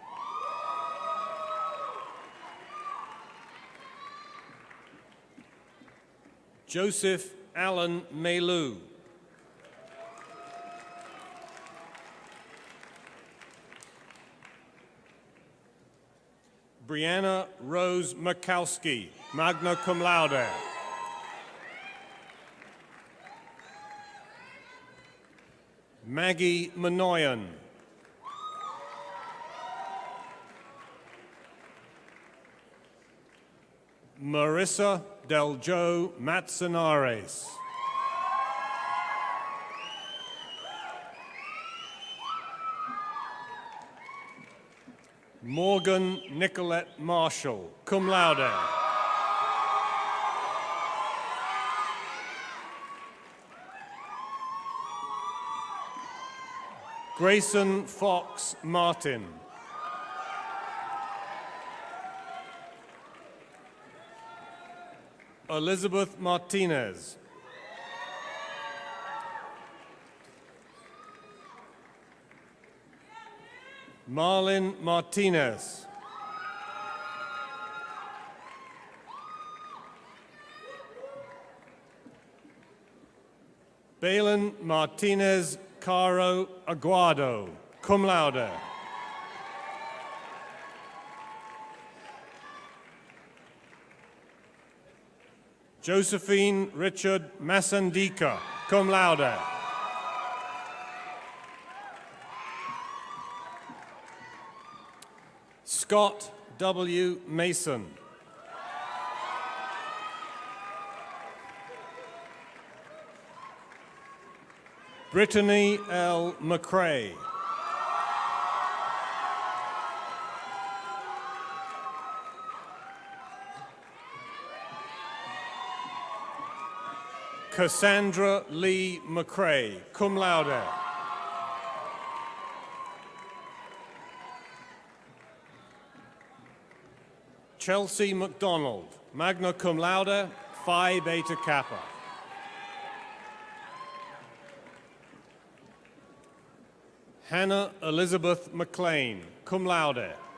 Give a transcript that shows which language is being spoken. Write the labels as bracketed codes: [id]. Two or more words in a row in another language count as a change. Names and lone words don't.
[en] Joseph Allen Melu. Brianna Rose Makowski, [la] magna cum laude. [en] Maggie Manoyan. Marissa Del Jo Matsanares. Morgan Nicolette Marshall, [la] cum laude. [en] Grayson Fox Martin. Elizabeth Martinez. Marlin Martinez. Balin Martinez Caro Aguado, [la] cum laude. [en] Josephine Richard Masandika, [la] cum laude. [en] Scott W. Mason. Brittany L. McCrae. Cassandra Lee McCrae, [la] cum laude. [en] Chelsea McDonald, [la] magna cum laude, [en] Phi Beta Kappa. Hannah Elizabeth McLean, [la] cum laude.